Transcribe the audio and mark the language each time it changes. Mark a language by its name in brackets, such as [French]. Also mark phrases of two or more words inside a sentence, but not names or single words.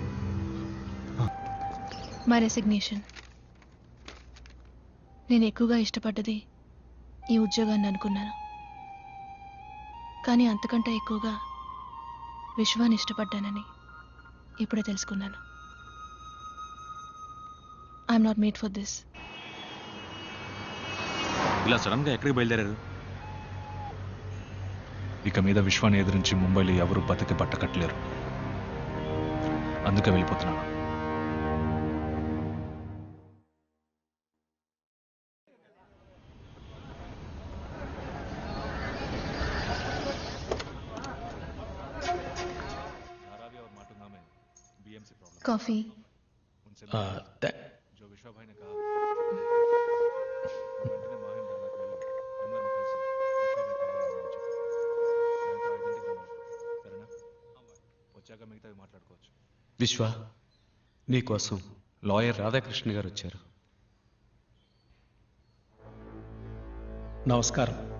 [Telugu] మా రెసిగ్నేషన్. నేను ఎక్కువగా ఇష్టపడ్డది ఈ ఉద్యోగాన్ని అనుకున్నాను, కానీ అంతకంటే ఎక్కువగా విశ్వాన్ని ఇష్టపడ్డానని ఇప్పుడే తెలుసుకున్నాను. [English] I'm not made for this. [Telugu] ఇలా సడన్ గా ఎక్కడికి బయలుదేరారు? ఇక మీద విశ్వాన్ని ఎదిరించి ముంబైలో ఎవరు బతికి పట్టకట్లేరు, అందుకే వెళ్ళిపోతున్నాను. [Hindi] कॉफी। जो विश्वा भाई ने कहा [Telugu] వచ్చాక మిగతావి మాట్లాడుకోవచ్చు. విశ్వ, నీకోసం లాయర్ రాధాకృష్ణ గారు వచ్చారు. నమస్కారం.